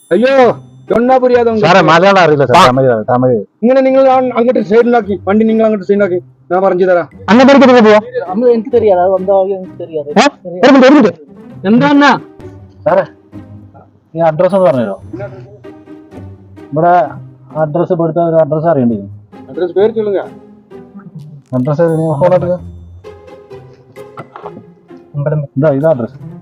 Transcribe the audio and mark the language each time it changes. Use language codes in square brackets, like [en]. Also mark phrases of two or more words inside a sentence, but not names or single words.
[ta] ஐயோ சொன்னா புரியாதே [ml] സാറേ മലയാളം അറിയില്ല സാർ, തമിഴ് തമിഴ്. ഇങ്ങനെ നിങ്ങൾ അങ്ങോട്ട് സൈഡിലാക്കി വണ്ടി, നിങ്ങൾ അങ്ങോട്ട് സൈഡിലാക്കി, ഞാൻ പറഞ്ഞു തരാം. അങ്ങോട്ടേക്ക് പോവാ [ta] എനിക്ക് தெரியாது அது வந்தா எனக்கு தெரியாது [ml] എന്താ സാറേ, ഈ അഡ്രസ് ഒന്ന് പറഞ്ഞുതരോ? ഇവിടെ അഡ്രസ് ഇവിടുത്തെ ഒരു അഡ്രസ് അറിയണ്ടേ? അഡ്രസ് പേര് ചൊല്ലുക. അഡ്രസ് ഫോണോട്ട് ഇതാ ഇതാ അഡ്രസ്.